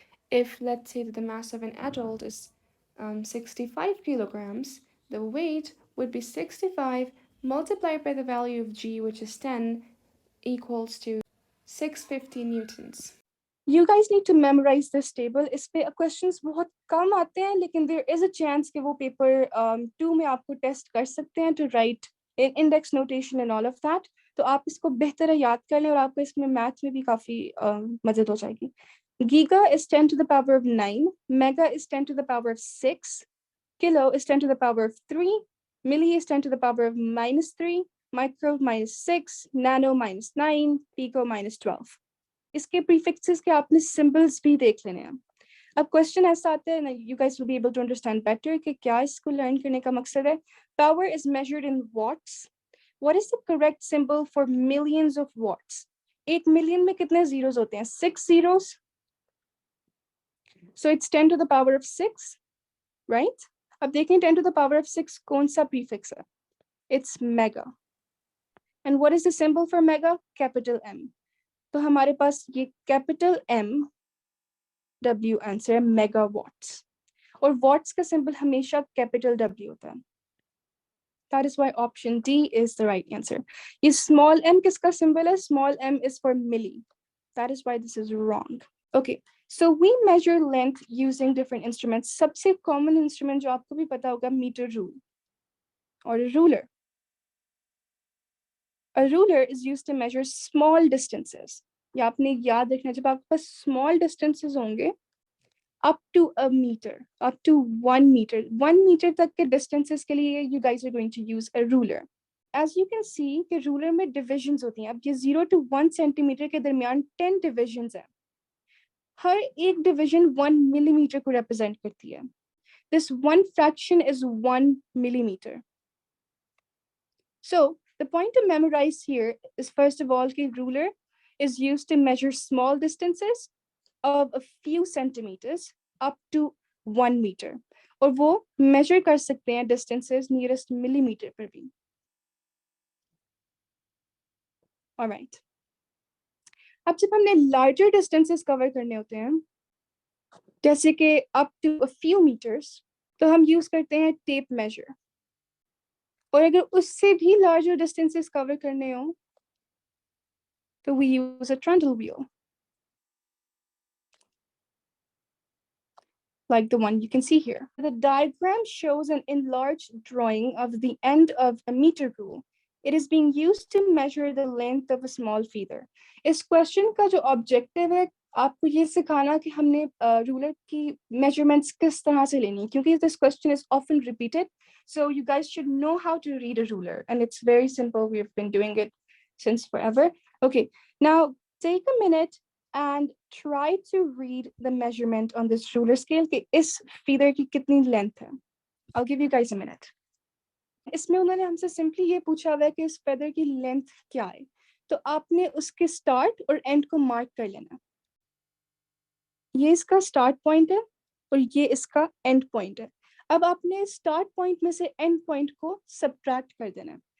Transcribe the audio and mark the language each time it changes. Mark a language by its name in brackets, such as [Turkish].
[English] If, let's say, that the mass of an adult is 65 kilograms, the weight would be 65 multiplied by the value of g, which is 10, equals to 650 newtons. You guys need to memorize this table. [Hindi] इस पे questions बहुत कम आते हैं, लेकिन [English] there is a chance [Hindi] कि वो paper 2 में आपको test कर सकते हैं [English] to write in index notation and all of that. [Hindi] तो आप इसको बेहतर याद कर लें और आपको इसमें math में भी काफी मदद हो जाएगी. [English] Giga is 10 to the power of 9, mega is 10 to the power of 6, kilo is 10 to the power of 3, milli is 10 to the power of -3, micro -6, nano -9, pico -12. [Hindi] इसके prefixes के आपने symbols भी देख लेने हैं. अब question ऐसा आता है, [English] you guys will be able to understand better [Hindi] कि क्या इसको learn करने का मकसद है. [English] Power is measured in watts. What is the correct symbol for millions of watts? [Hindi] 8 million में कितने zeros होते हैं? [English] 6 zeros. So it's 10 to the power of 6. right? [Hindi] अब देखें 10 to the power of 6 कौन सा prefix है? [English] It's mega. And what is the symbol for mega? Capital M. [Hindi] तो हमारे पास ये capital M W आंसर है megawatts. और watts का symbol हमेशा capital W होता है. [English] That is why option D is the right answer. [Hindi] ये small m किसका symbol है? [English] Small m is for milli. That is why this is wrong. Okay, so we measure length using different instruments. [Hindi] सबसे common instrument जो आपको भी पता होगा meter rule or a ruler. [English] A ruler is used to measure small distances. [Hindi] या आपने याद रखना जब आपके पास small distances होंगे [English] up to a meter, up to 1 meter. 1 meter [Hindi] तक के distances के लिए [English] you guys are going to use a ruler. As you can see [Hindi] कि ruler में divisions होती हैं. अब ये 0 to 1 centimeter के दरमियान 10 divisions हैं. हर एक division 1 millimeter को represent करती है. [English] This one fraction is 1 millimeter. So the point to memorize here is first of all कि ruler is used to measure small distances of a few centimeters up to 1 meter. [Hindi] और वो measure कर सकते हैं distances nearest millimeter पर भी. All right. अब जब हमने larger distances cover करने होते हैं, जैसे कि [English] up to a few meters, [Hindi] तो हम use करते हैं tape measure. और अगर उससे भी larger distances cover करने हो, तो [English] we use a trundle wheel. Like the one you can see here. The diagram shows an enlarged drawing of the end of a meter rule. It is being used to measure the length of a small feather. [Hindi] इस question का जो objective है आपको ये सिखाना कि हमने ruler की measurements किस तरह से लेनी है क्योंकि [English] this question is often repeated. So you guys should know how to read a ruler and it's very simple. We've been doing it since forever. Okay, now take a minute and try to read the measurement on this ruler scale [Hindi] कि इस feather की कितनी length है. [English] I'll give you guys a minute. [Hindi] इसमें उन्होंने हमसे simply ये पूछा हुआ है कि इस feather की length क्या है. तो आपने उसके start और end को mark कर लेना. ये इसका start point है और ये इसका end point है. अब आपने start point में से end point को subtract कर देना.